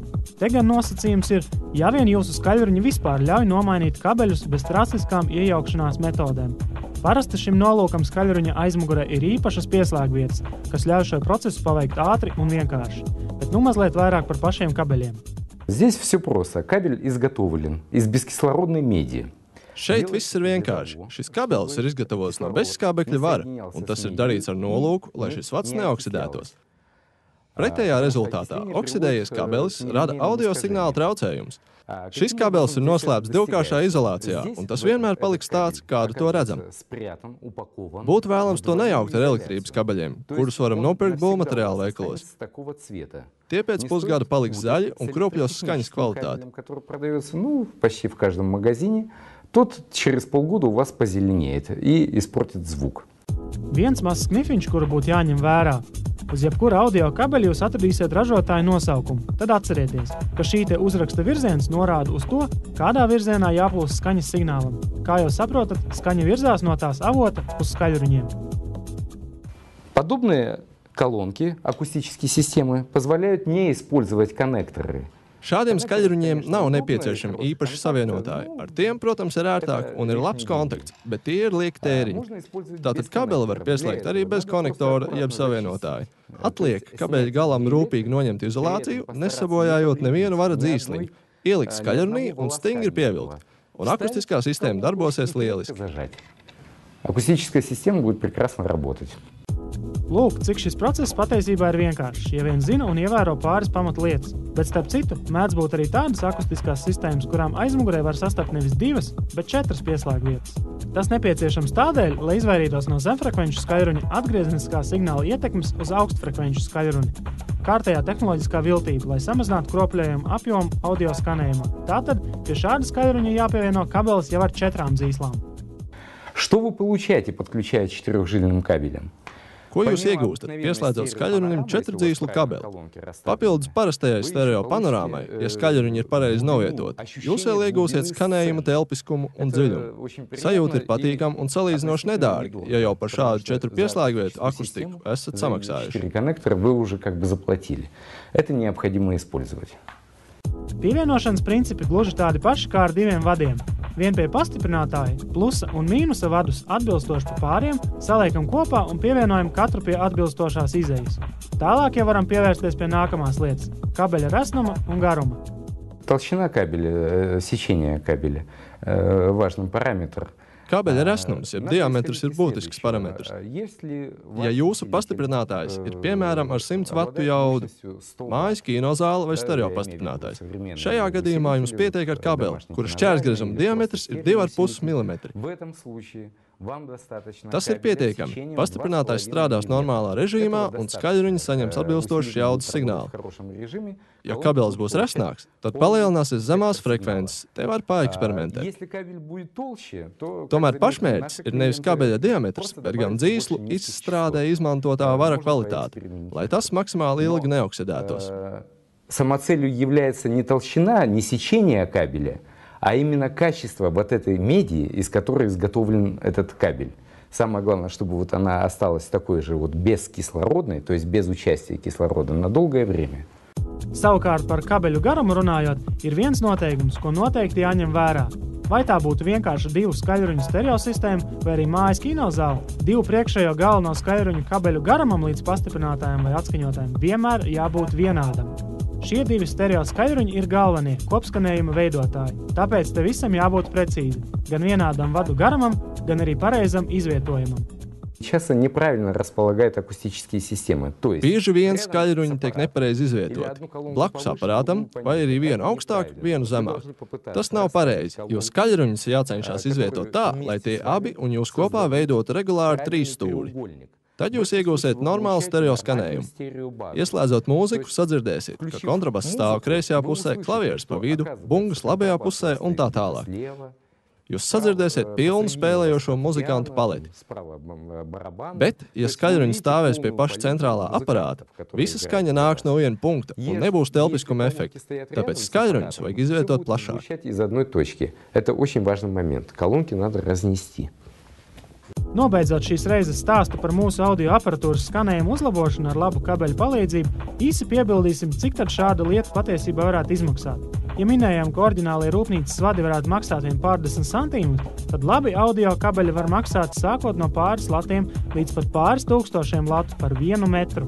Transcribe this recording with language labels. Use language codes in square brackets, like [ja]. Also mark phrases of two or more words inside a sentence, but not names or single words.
[lv] Te gan nosacījums ir, ja vien jūsu skaļruņi vispār ļauj nomainīt kabeļus bez drastiskām iejaukšanās metodēm. Parasti šim nolūkam skaļruņa aizmugurē ir īpašas pieslēgvietas, kas ļauj šo procesu paveikt ātri un vienkārši. Bet mazliet vairāk par pašiem kabeļiem. [ru] Здесь все просто. Кабель изготовлен из бескислородной меди. [lv] Šeit viss ir vienkārši. Šis kabelis ir izgatavots no bezskābekļa vara, un tas ir darīts ar nolūku, lai šis vads neoksidētos. Pretējā rezultātā oksidējies kabelis rada audio signāla traucējumus. Šis kabelis ir noslēpts divkāršā izolācijā, un tas vienmēr paliks tāds, kādu to redzam. Būtu vēlams to nejaukt ar elektrības kabeļiem, kurus varam nopirkt būvmateriālu veikalos. Tie pēc pusgada paliks zaļi un kropļos skaņas kvalitāti. [ru] Тот через полгода у вас позеленеет и испортит звук. [lv] Viens mazs knifiņš, kuru būtu jāņem vērā. Uz jebkura audio kabeļa jūs atradīsiet ražotāju nosaukumu. Tad atcerieties, ka šī te uzraksta virziens norāda uz to, kādā virzienā jāplūst skaņas signālam. Kā jau saprotat, skaņa virzās no tās avota uz skaļruņiem. [ru] Подобные колонки, акустические системы, позволяют не использовать коннекторы. [lv] Šādiem skaļruņiem nav nepieciešami īpaši savienotāji. Ar tiem, protams, ir ērtāk un ir labs kontakts, bet tie ir lieki tēriņi. Tātad kabeli var pieslēgt arī bez konektora jeb savienotāju. Atliek kabeļa galam rūpīgi noņemt izolāciju, nesabojājot nevienu vara dzīsliņu, ielikt skaļrunī un stingri pievilkt. Un akustiskā sistēma darbosies lieliski. [ru] Акустическая система будет прекрасно работать. [lv] Lūk, cik šis process patiesībā ir vienkāršs, ja vien zina un ievēro pāris pamatlietas. Bet starp citu, mēdz būt arī tādas akustiskās sistēmas, kurām aizmugurē var sastapt nevis 2, bet 4 pieslēgvietas. Tas nepieciešams tādēļ, lai izvairītos no zemfrekvenču skaļruņa atgriezeniskā signāla ietekmes uz augstfrekvenču skaļruni. Kārtējā tehnoloģiskā viltība, lai samazinātu kropļojumu apjomu audio skanējumā. Tātad pie šāda skaļruņa jāpievieno kabelis jau ar 4 dzīslām. [ru] Что вы получаете, подключая 4-жильным кабелем? [lv] Ko jūs iegūstat, pieslēdzot skaļruņam 4 dzīslu kabeli? Papildus parastajai stereo panorāmai, ja skaļruņi ir pareizi novietoti, jūs vēl iegūsiet skanējuma telpiskumu un dziļumu. Sajūta ir patīkama un salīdzinoši nedārga, ja jau par šādu 4 pieslēgvietu akustiku esat samaksājuši. Pievienošanas principi gluži tādi paši kā ar 2 vadiem. Vien pie pastiprinātāja, plusa un mīnusa vadus atbilstoši pa pāriem saliekam kopā un pievienojam katru pie atbilstošās izejas. Tālāk jau varam pievērsties pie nākamās lietas – kabeļa resnuma un garuma. [ru] Толщина кабеля, сечение кабеля – важный параметр. [lv] Kabeļa resnums, jeb diametrs, ir būtisks parametrs. Ja jūsu pastiprinātājs ir piemēram ar 100 vatu jaudu, mājas kinozāle vai stereo pastiprinātājs, šajā gadījumā jums pietiek ar kabeli, kura šķērsgriezuma diametrs ir 2,5 mm. Tas ir pietiekami. Pastiprinātājs strādās normālā režīmā un skaļruņi saņems atbilstošas jaudas signālu. Ja kabelis būs resnāks, tad palielināsies zemās frekvences. Te var paeksperimentēt. Tomēr pašmērķis ir nevis kabeļa diametrs, bet gan dzīslu izstrādē izmantotā vara kvalitāte, lai tas maksimāli ilgi neoksidētos. [ru] Самоцелью является не толщина, не сечение кабеля, а именно качество вот этой меди, из которой изготовлен этот кабель. Самое главное, чтобы вот она осталась такой же вот бескислородной, то есть без участия кислорода на долгое время. [lv] Savukārt par kabeļu garumu runājot, ir viens noteikums, ko noteikti jāņem vērā. Vai tā būtu vienkārši divu skaļruņu stereosistēma vai arī mājas kinozāle, divu priekšējo galveno skaļruņu kabeļu garumam līdz pastiprinātājiem vai atskaņotājiem vienmēr jābūt vienādam. Šie divi stereo skaļruņi ir galvenie kopskanējuma veidotāji, tāpēc te visam jābūt precīzi, gan vienādam vadu garumam, gan arī pareizam izvietojumam. [ru] Часто неправильно располагают акустические системы. [lv] Bieži vien skaļruņi tiek nepareizi izvietoti. Blakus aparātam vai arī vienu augstāk, vienu zemāk. Tas nav pareizi, jo skaļruņus jācenšas izvietot tā, lai tie abi un jūs kopā veidotu regulāri 3 stūri. Tad jūs iegūsiet normālu stereo skanējumu. Ieslēdzot mūziku, sadzirdēsiet, ka kontrabass stāv kreisajā pusē, klavieres pa vidu, bungas labajā pusē un tā tālāk. Jūs sadzirdēsiet pilnu spēlējošo muzikantu paleti. Bet, ja skaļruņi stāvēs pie paša centrālā aparāta, visa skaņa nāks no viena punkta un nebūs telpiskuma efekta. Tāpēc skaļruņus vajag izvietot plašāk. [ru] Это очень важный момент. Колонки надо разнести. [lv] Nobeidzot šīs reizes stāstu par mūsu audio aparatūras skanējumu uzlabošanu ar labu kabeļu palīdzību, īsi piebildīsim, cik tad šāda lieta patiesībā varētu izmaksāt. Ja minējām, ka oriģinālie rūpnīcas vadi varētu maksāt vien pārdesmit centimetrus, tad labi audio kabeļi var maksāt sākot no pāris latiem līdz pat pāris tūkstošiem latu par 1 metru.